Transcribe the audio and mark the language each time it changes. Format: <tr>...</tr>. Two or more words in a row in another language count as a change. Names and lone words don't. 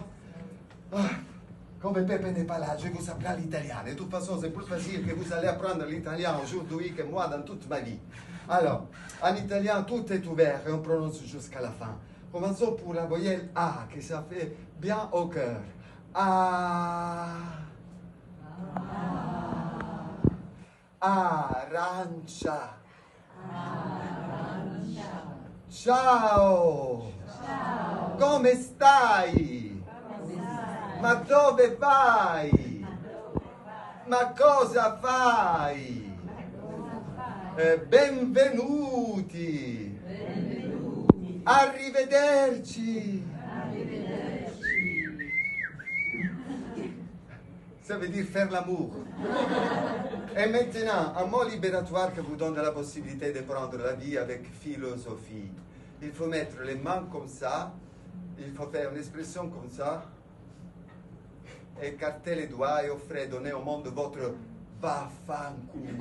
<fr>Comme Pepe n'est pas là, je vous apprends l'italien. De toute façon, c'est plus facile que vous allez apprendre l'italien aujourd'hui que moi dans toute ma vie. Alors, en italien, tout est ouvert et on prononce jusqu'à la fin. Commençons pour la voyelle A, que ça fait bien au cœur.</fr> <it>A. Arancia. Ciao. Come stai? Ma dove vai? Ma cosa fai? Benvenuti. Arrivederci.</it> <fr>Ça veut dire faire l'amour. Et maintenant, un mot libératoire qui vous donne la possibilité de prendre la vie avec philosophie. Il faut mettre les mains comme ça, il faut faire une expression comme ça, écarter les doigts et offrir, donner au monde votre vaffanculo.</fr>